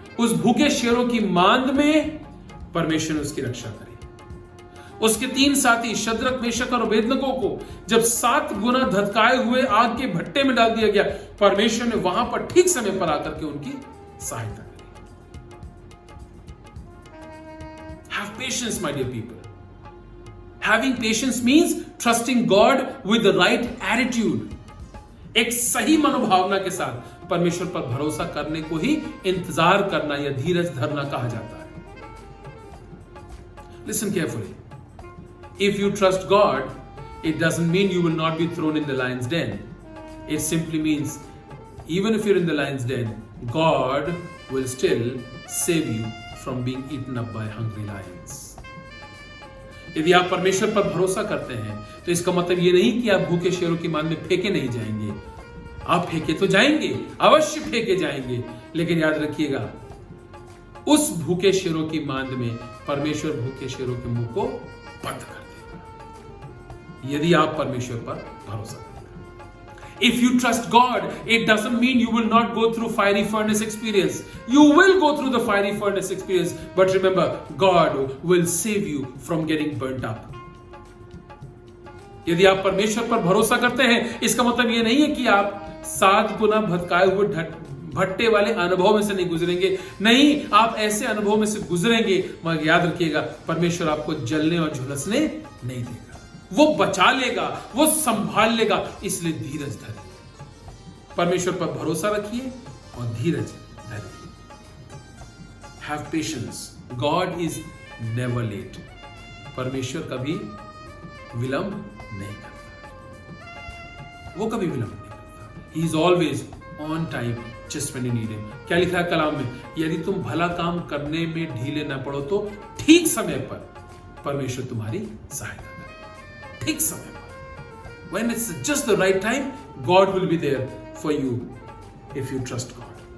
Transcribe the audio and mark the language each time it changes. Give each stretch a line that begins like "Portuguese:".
Hindi: उस भूखे शेरों की मांद में परमेश्वर ने उसकी रक्षा करी। उसके 3 साथी शद्रक, मेशक और अबेदनगो को जब 7 गुना धधकाए हुए आग के भट्टे में डाल दिया गया, परमेश्वर ने वहां पर ठीक समय पर आकर के उनकी सहायता करी।
English: Have patience, my dear people. Having patience means trusting God with the right attitude.
Hindi: एक सही मनोभावना के साथ परमेश्वर पर भरोसा करने को ही इंतजार करना या धीरज धरना कहा जाता है।
English: Listen carefully. If you trust God, it doesn't mean you will not be thrown in the lion's den. It simply means even if you're in the lion's den, God will still save you from being eaten up by hungry lions.
Hindi: यदि आप परमेश्वर पर भरोसा करते हैं तो इसका मतलब ये नहीं कि आप भूखे शेरों की मांद में फेंके नहीं जाएंगे। आप फेंके तो जाएंगे, अवश्य फेंके जाएंगे, लेकिन याद रखिएगा उस भूखे शेरों की मांद में परमेश्वर भूखे शेरों के मुंह को बंद कर देगा, यदि आप परमेश्वर पर भरोसा करते हैं।
English: If you trust God, it doesn't mean you will not go through fiery furnace experience. You will go through the fiery furnace experience, but remember, God will save you from getting burnt up.
Hindi: यदि आप परमेश्वर पर भरोसा करते हैं, इसका मतलब यह नहीं है कि आप 7 गुना भटकाए हुए भट्टे वाले अनुभव में से नहीं गुजरेंगे। नहीं, आप ऐसे अनुभव में से गुजरेंगे, मगर याद रखिएगा परमेश्वर आपको जलने और झुलसने नहीं देगा। वो बचा लेगा, वो संभाल लेगा, इसलिए धीरज धरिए। परमेश्वर पर भरोसा रखिए और धीरज धरिए।
English: Have patience. God is never late.
Hindi: परमेश्वर कभी विलंब नहीं करता, वो कभी विलंब नहीं करता।
English: He is always on time just when you need him.
Hindi: क्या लिखा है कलाम में? यदि तुम भला काम करने में ढीले न पड़ो तो ठीक समय पर परमेश्वर तुम्हारी सहायता करेगा। ठीक समय पर,
English: when it's just the right time, God will be there for you if you trust God.